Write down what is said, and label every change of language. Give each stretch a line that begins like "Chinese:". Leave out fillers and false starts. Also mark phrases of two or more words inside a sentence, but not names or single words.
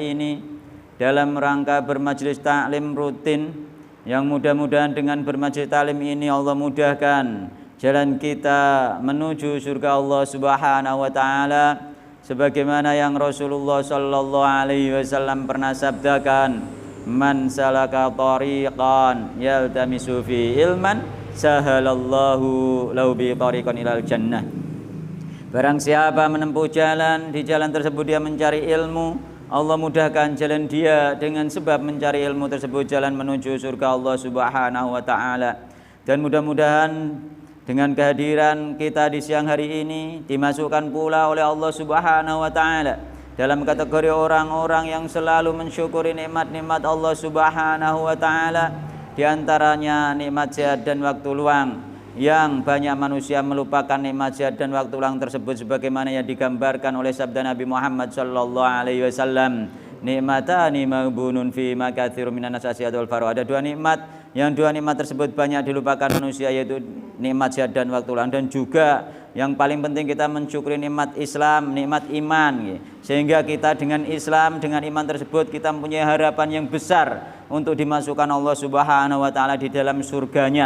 Indonesian: ini dalam rangka bermajelis taklim rutin, yang mudah-mudahan dengan bermajelis taklim ini Allah mudahkan jalan kita menuju surga Allah
Arabic: سبحانه وتعالى
Indonesian: sebagaimana yang Rasulullah
Arabic: صلى الله عليه وسلم
Indonesian: pernah sabdakan,
Arabic: من سلك طريقا يلتمس فيه علما سهل الله له به طريقا إلى الجنة.
Indonesian: Barang siapa menempuh jalan, di jalan tersebut dia mencari ilmu, Allah mudahkan jalan dia dengan sebab mencari ilmu tersebut jalan menuju surga Allah
Arabic: سبحانه وتعالى.
Indonesian: Dan mudah-mudahan dengan kehadiran kita di siang hari ini dimasukkan pula oleh Allah
Arabic: سبحانه وتعالى
Indonesian: dalam kategori orang-orang yang selalu mensyukuri nikmat-nikmat Allah Subhanahu wa taala, di antaranya nikmat sehat dan waktu luang, yang banyak manusia melupakan nikmat sehat dan waktu luang tersebut sebagaimana yang digambarkan oleh sabda Nabi Muhammad
Arabic: صلى الله عليه وسلم, نعمتان مغبون فيهما كثير من الناس والفراغ.
Indonesian: Ada dua nikmat yang dua nikmat tersebut banyak dilupakan manusia, yaitu nikmat sehat dan waktu luang, dan juga yang paling penting kita mensyukuri nikmat Islam, nikmat iman, sehingga kita dengan Islam, dengan iman tersebut kita mempunyai harapan yang besar untuk dimasukkan Allah
Arabic: سبحانه وتعالى
Indonesian: di dalam surganya.